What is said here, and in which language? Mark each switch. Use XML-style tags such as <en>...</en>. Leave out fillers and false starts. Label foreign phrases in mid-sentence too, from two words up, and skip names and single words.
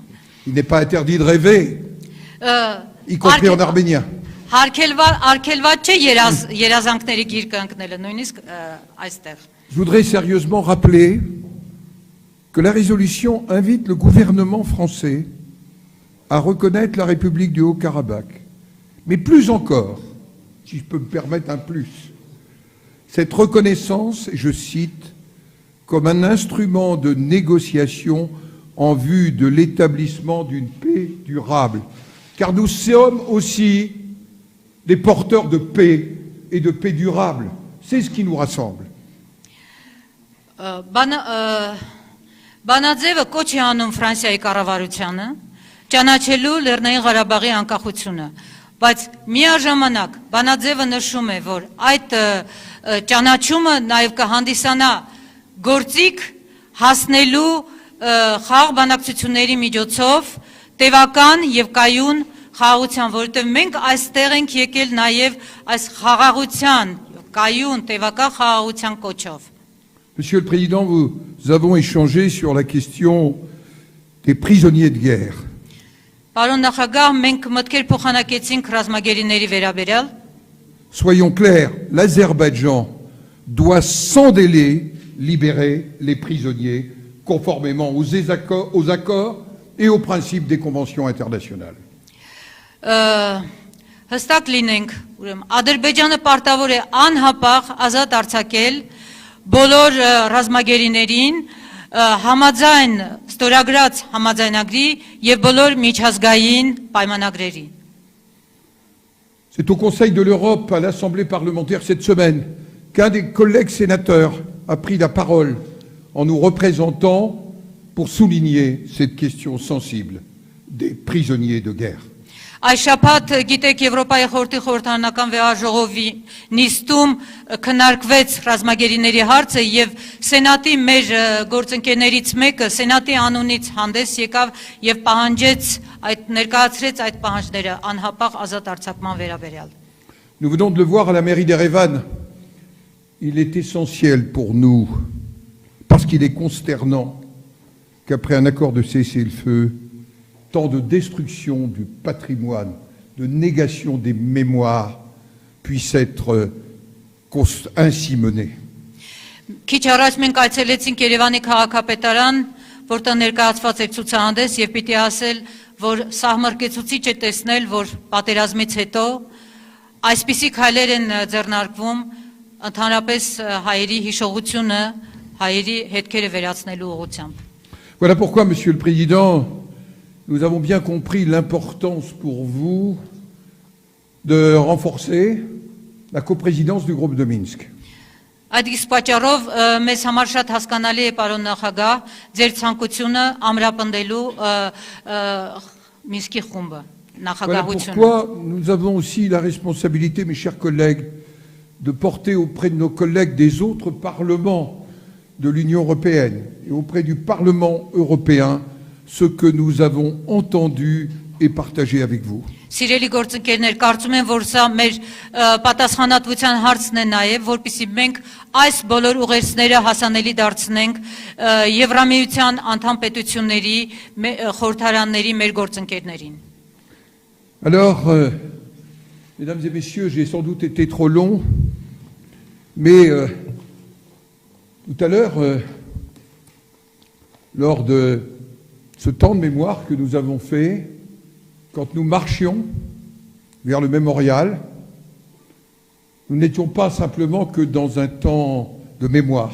<fr>Il n'est pas interdit de rêver, y compris en arménien.</fr> <hy>Արգելված չէ երազանքների գիրկը ընկնելը, նույնիսկ այստեղ։</hy> <fr>Je voudrais sérieusement rappeler que la résolution invite le gouvernement français à reconnaître la République du Haut-Karabakh. Mais plus encore, si je peux me permettre un plus, cette reconnaissance, je cite, comme un instrument de négociation en vue de l'établissement d'une paix durable. Car nous sommes aussi des porteurs de paix et de paix durable. C'est ce qui nous rassemble.</fr> <hy>Բանաձևը կոչ է անում Ֆրանսիայի կառավարությանը ճանաչելու Լեռնային Ղարաբաղի անկախությունը, բայց միաժամանակ բանաձևը նշում է, որ այդ ճանաչումը նաև կհանդիսանա գործիք հասնելու խաղաղ բանակցությունների միջոցով տևական եւ կայուն խաղաղության, որովհետեւ մենք այստեղ ենք եկել նաև այս խաղաղության, կայուն տևական խաղաղության կոչով։</hy> <fr>Monsieur le Président, nous avons échangé sur la question des prisonniers de guerre.</fr> <hy>Պարոն նախագահ, մենք մտքեր փոխանակեցինք ռազմագերիների վերաբերյալ։</hy> <fr>Soyons clairs, l'Azerbaïdjan doit sans délai libérer les prisonniers conformément aux accords et aux principes des conventions internationales.</fr> <hy>Հստակ լինենք, ուրեմն Ադրբեջանը պարտավոր է անհապաղ ազատ արձակել բոլոր ռազմագերիներին համաձայն ստորագրած համաձայնագրի եւ բոլոր միջազգային պայմանագրերի։</hy> <fr>C'est au Conseil de l'Europe, à l'Assemblée parlementaire cette semaine, qu'un des collègues sénateurs a pris la parole en nous représentant pour souligner cette question sensible des prisonniers de guerre.</fr> <hy>Այս շաբաթ գիտեք Եվրոպայի խորհրդի խորհրդարանական վեհաժողովի նիստում քննարկվեց ռազմագերիների հարցը եւ Սենատի մեր գործընկերներից մեկը Սենատի անունից հանդես եկավ եւ պահանջեց ներկայացրեց այդ պահանջները անհապաղ ազատ արձակման վերաբերյալ։</hy> <fr>Nous venons de le voir à la mairie d'Erevan. Il est essentiel pour nous, parce qu'il est consternant qu'après un accord de cessez-le-feu, tant de destruction du patrimoine, de négation des mémoires puissent être ainsi menées.</fr> <hy>Քիչ առաջ մենք այցելեցինք Երևանի քաղաքապետարան, որտեղ ներկայացված էր ցուցահանդես եւ պիտի ասել, որ սահմռկեցուցիչ է տեսնել, որ պատերազմից հետո այսպիսի քայլեր են ձեռնարկվում ընդհանրապես հայերի հիշողությունը, հայերի հետքերը վերացնելու ուղղությամբ։</hy> <fr>Voilà pourquoi, Monsieur le Président, nous avons bien compris l'importance pour vous de renforcer la coprésidence du groupe de Minsk.</fr> <hy>Այդ իսկ պատճառով մեզ համար շատ հասկանալի է, պարոն նախագահ, ձեր ցանկությունը ամրապնդելու Մինսկի խումբը,</hy> <fr>Voilà</fr> <hy>նախագահությունը։</hy> <fr>pourquoi nous avons aussi la responsabilité, mes chers collègues, de porter auprès de nos collègues des autres parlements de l'Union européenne et auprès du Parlement européen ce que nous avons entendu et partagé avec vous.</fr> <hy>Սիրելի գործընկերներ, կարծում եմ, որ սա մեր պատասխանատվության հարցն է նաև, որպեսզի մենք այս բոլոր ուղերձները հասանելի դարձնենք Եվրամիության անդամ պետությունների, խորհրդարանների մեր գործընկերներին։</hy> <fr>Alors, mesdames et messieurs, j'ai sans doute été trop long, mais tout à l'heure, lors de ce temps de mémoire que nous avons fait, quand nous marchions vers le mémorial, nous n'étions pas simplement que dans un temps de mémoire.</fr>